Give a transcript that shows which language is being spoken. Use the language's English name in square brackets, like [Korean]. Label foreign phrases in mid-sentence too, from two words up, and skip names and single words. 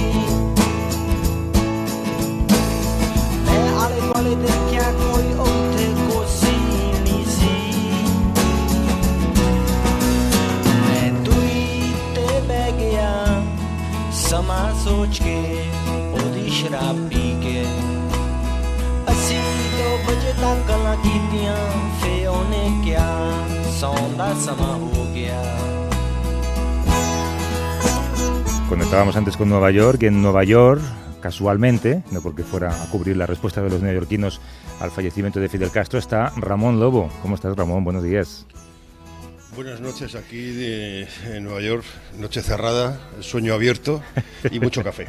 [Punjabi] ਮੈਂ ਆਲੇ ਦੁਆਲੇ ਦੇਖਿਆ ਕੋਈ ਉੱਥੇ ਕੁਰਸੀ ਨਹੀਂ ਸੀ ਮੈਂ ਦੂਰੀ ਤੇ ਬਹਿ ਗਿਆ ਸਮਾਂ ਸੋਚ ਕੇ ਉਹਦੀ ਸ਼ਰਾਬ ਪੀ ਕੇ ਅਸੀਂ 2 ਵਜੇ ਤੱਕ ਗੱਲਾਂ ਕੀਤੀਆਂ ਫੇ ਉਹਨੇ ਕਿਹਾ ਸੌਣ ਦਾ ਸਮਾਂ ਹੋ ਗਿਆ [Spanish] Conectábamos antes con Nueva York y en Nueva York, casualmente, no porque fuera a cubrir la respuesta de los neoyorquinos al fallecimiento de Fidel Castro, está Ramón Lobo. ¿Cómo estás, Ramón? Buenos días. Buenas noches aquí en Nueva York, noche cerrada, sueño abierto y mucho café.